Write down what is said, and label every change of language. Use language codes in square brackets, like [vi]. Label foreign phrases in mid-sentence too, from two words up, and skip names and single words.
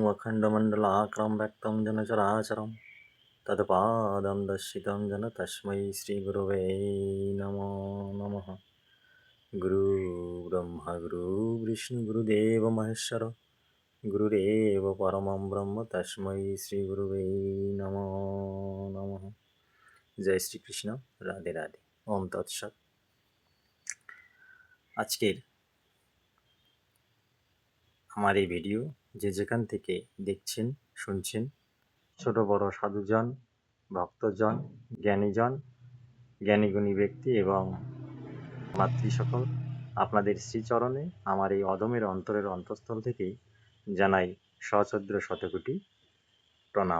[sa] अखण्डमण्डलाकारं व्यक्तं जन चराचरं तत्पादं दर्शितं जन तस्मै श्रीगुरवे नमो नमः। गुरुर्ब्रह्मा गुरुर्विष्णु गुरुदेव महेश्वर गुरुरेव परमं ब्रह्म तस्मै श्रीगुरवे नमो नमः। [bn] जय শ্রীকৃষ্ণ, রাধে রাধে, ওম তৎসৎ। আজকের আমার এই ভিডিও যে যেখান থেকে দেখছেন শুনছেন, ছোট বড় সাধুজন, ভক্তজন, জ্ঞানীজন, জ্ঞানীগুণী ব্যক্তি এবং মাতৃ সকল, আপনাদের শ্রীচরণে আমার এই অদমের অন্তরের অন্তঃস্থল থেকেই জানাই সশ্রদ্ধ শতকোটি প্রণাম।